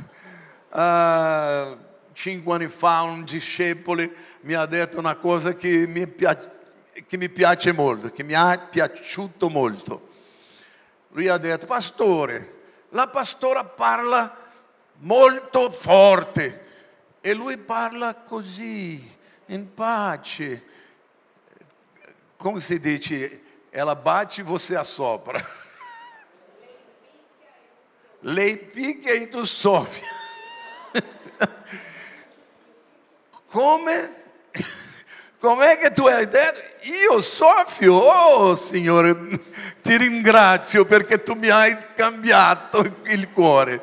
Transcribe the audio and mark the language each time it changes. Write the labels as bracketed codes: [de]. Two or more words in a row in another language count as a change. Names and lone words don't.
[it] 5 anni fa un discepolo mi ha detto una cosa che mi piace molto, che mi ha piaciuto molto. Lui ha detto: pastore, la pastora parla molto forte e lui parla così, in pace. Come si dice? [pt] Ela bate e você assopra. [it] Lei picchia e tu soffia. Come? Com'è che tu hai detto? Io soffio? Oh Signore, ti ringrazio perché tu mi hai cambiato il cuore.